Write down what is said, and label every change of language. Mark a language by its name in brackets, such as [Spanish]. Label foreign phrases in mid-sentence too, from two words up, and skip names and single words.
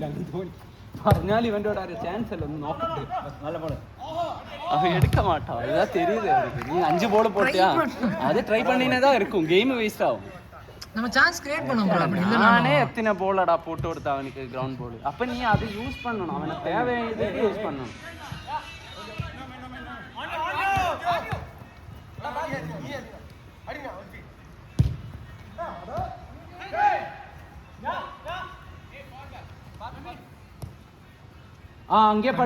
[Malayalam] അങ്ങ് തോന്നി പറഞ്ഞാൽ ഇവൻ്റെ കൂടെ ചാൻസ് അല്ല. ഒന്ന് നോക്കട്ടെ. നല്ല ബോള് [Tamil] அவன் எடுக்க மாட்டான். அதுதான் தெரியுது அவருக்கு. நீ 5 போல போட்டியா அது ட்ரை பண்ணினே தான் இருக்கும். [English] game waste [Tamil] ஆகும். நம்ம [English] chance create [Tamil] பண்ணோம் ப்ரோ. அப்படி இல்ல நானே எத்தனை போலடா போட்டு கொடுத்த அவனுக்கு [English] ground ball. [Tamil] அப்ப நீ அது யூஸ் பண்ணணும். அவனுக்கு தேவையானது யூஸ் பண்ணணும். அங்கே படி